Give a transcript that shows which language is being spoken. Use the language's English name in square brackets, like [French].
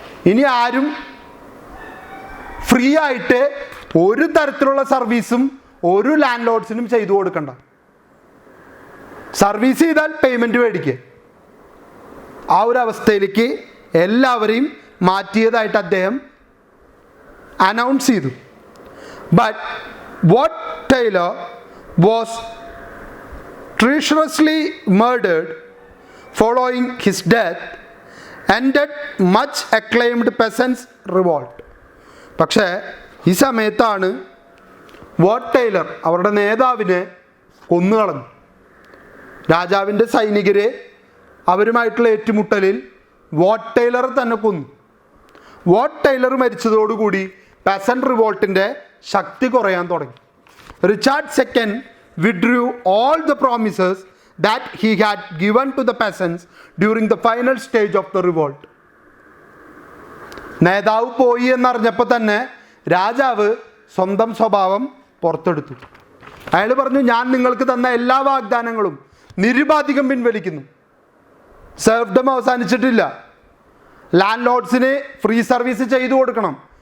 [Malayalam] ഇനി ആരും ഫ്രീ ആയിട്ട് ഒരു തരത്തിലുള്ള സർവീസും ഒരു ലാൻഡ് ലോഡ്സിനും ചെയ്തു കൊടുക്കണ്ട. സർവീസ് ചെയ്താൽ പേയ്മെൻറ്റ് മേടിക്കുക. ആ ഒരു അവസ്ഥയിലേക്ക് എല്ലാവരെയും മാറ്റിയതായിട്ട് അദ്ദേഹം അനൗൺസ് ചെയ്തു. [English] But Wat Tyler was treacherously murdered following his death ended much acclaimed peasants revolt. [Malayalam] പക്ഷേ ഈ സമയത്താണ് വാട്ട് ടൈലർ അവരുടെ നേതാവിനെ കൊന്നുകളഞ്ഞു. രാജാവിൻ്റെ സൈനികരെ അവരുമായിട്ടുള്ള ഏറ്റുമുട്ടലിൽ വാട്ട് ടൈലർ തന്നെ കൊന്നു. വാട്ട് ടൈലർ മരിച്ചതോടുകൂടി പെസന്റ് റിവോൾട്ടിൻ്റെ ശക്തി കുറയാൻ തുടങ്ങി. [English] Richard second withdrew all the promises that he had given to the peasants during the final stage of the revolt. [Malayalam] നേതാവ് പോയി എന്നറിഞ്ഞപ്പോൾ തന്നെ രാജാവ് സ്വന്തം സ്വഭാവം പുറത്തെടുത്തു. അയാൾ പറഞ്ഞു, ഞാൻ നിങ്ങൾക്ക് തന്ന എല്ലാ വാഗ്ദാനങ്ങളും നിരുപാധികം പിൻവലിക്കുന്നു. സെർഫ്ഡം അവസാനിച്ചിട്ടില്ല. ലാൻഡ് ലോഡ്സിന് ഫ്രീ സർവീസ് ചെയ്തു കൊടുക്കണം.